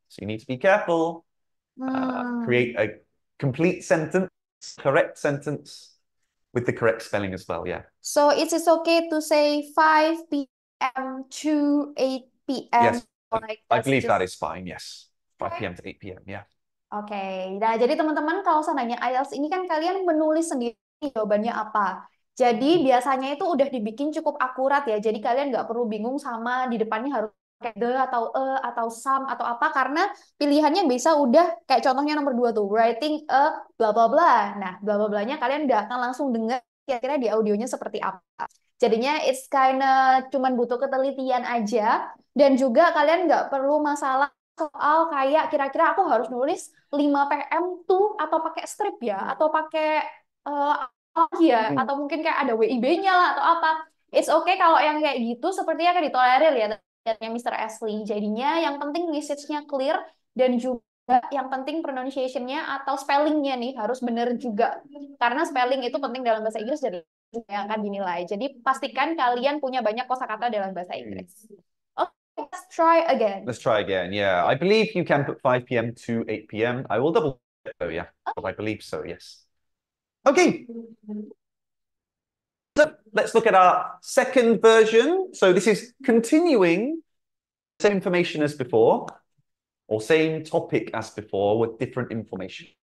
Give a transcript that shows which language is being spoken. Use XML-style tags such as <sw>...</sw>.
<en>So you need to be careful. Create a complete sentence, correct sentence with the correct spelling as well, yeah. So it is okay to say 5 p.m. to 8 p.m. Yes, like I believe that is fine, yes. 5 p.m. to 8 p.m., yeah.</en> <id>Oke, nah jadi teman-teman kalau seandainya IELTS ini kan kalian menulis sendiri jawabannya apa. Jadi biasanya itu udah dibikin cukup akurat ya. Jadi kalian nggak perlu bingung sama di depannya harus pakai the atau atau some atau apa karena pilihannya bisa udah kayak contohnya nomor 2 tuh writing a bla bla bla. Nah bla bla blanya kalian udah akan langsung dengar kira-kira di audionya seperti apa. Jadinya</id> <en>it's kinda</en> <id>cuman butuh ketelitian aja dan juga kalian nggak perlu masalah soal kayak kira-kira aku harus nulis 5 PM tuh atau pakai strip ya atau pakai lagi ya, atau mungkin kayak ada WIB-nya lah atau apa.</id> <en>It's okay</en> <id>kalau yang kayak gitu sepertinya akan ditolerir ya, ternyata Mr. Ashley. Jadinya yang penting message-nya clear dan juga yang penting pronunciation-nya atau spelling-nya nih harus benar juga. Karena spelling itu penting dalam bahasa Inggris dan yang akan dinilai. Jadi pastikan kalian punya banyak kosakata dalam bahasa Inggris.</id> <en>Okay, let's try again. Let's try again. Yeah, I believe you can put 5 p.m. to 8 p.m. I will double check though, yeah. But I believe so, yes. Okay. So let's look at our second version. So this is continuing the same information as before, or same topic as before with different information.</en>